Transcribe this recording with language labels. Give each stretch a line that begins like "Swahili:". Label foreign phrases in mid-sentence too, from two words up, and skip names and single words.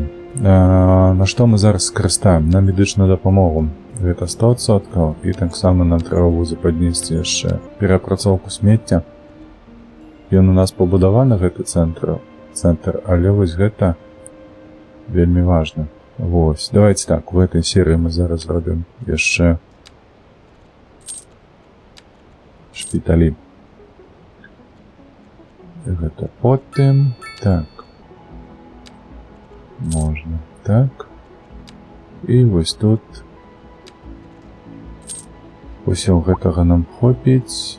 Belarusian: На што мы зараз скарыстаем? На медычную дапамогу. Гэта 100%. І таксама нам трэба будзе паднесці яшчэ перапрацоўку смецця. Ён у нас пабудаваны, гэты цэнтр, але вось гэта вельмі важна. Вось,
Russian: давайте так, в этой серии мы
Belarusian: зараз зробім яшчэ шпіталі. Гэта потым, так. Можна так. І вось тут усё гэтага нам хопіць.